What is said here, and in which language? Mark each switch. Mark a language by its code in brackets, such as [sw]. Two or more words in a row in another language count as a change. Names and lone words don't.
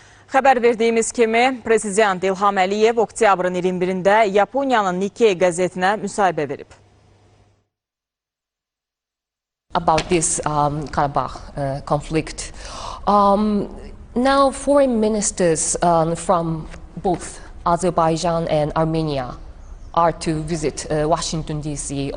[az] Xəbər verdiyimiz kimi, Prezident İlham Əliyev oktyabrın 21-də Yaponiyanın Nikkei qəzetinə müsahibə verib. [en] About this Karabakh conflict. Now foreign ministers from both Azerbaijan and Armenia are to visit Washington, D.C.